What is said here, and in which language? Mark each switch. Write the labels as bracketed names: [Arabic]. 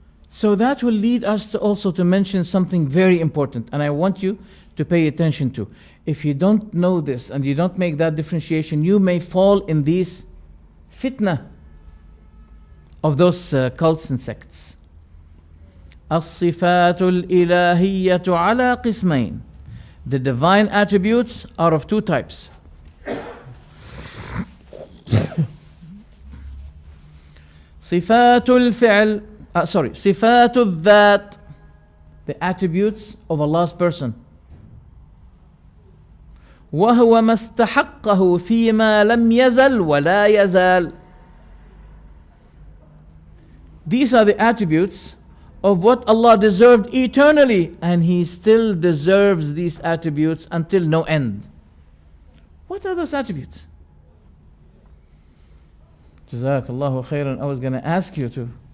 [English] So that will lead us to also to mention something very important, and I want you to pay attention to. If you don't know this and you don't make that differentiation, you may fall in these fitna of those cults and sects. [Arabic] الصفات الإلهية على قسمين. [English] The divine attributes are of two types. [Arabic] صفات الفعل صفات الذات, [English] the attributes of Allah's person. [Arabic] وهو ما استحقه فيما لم يزل ولا يزال. [English] These are the attributes of what Allah deserved eternally, and He still deserves these attributes until no end. What are those attributes? Jazakallahu khairan. I was going to ask you to.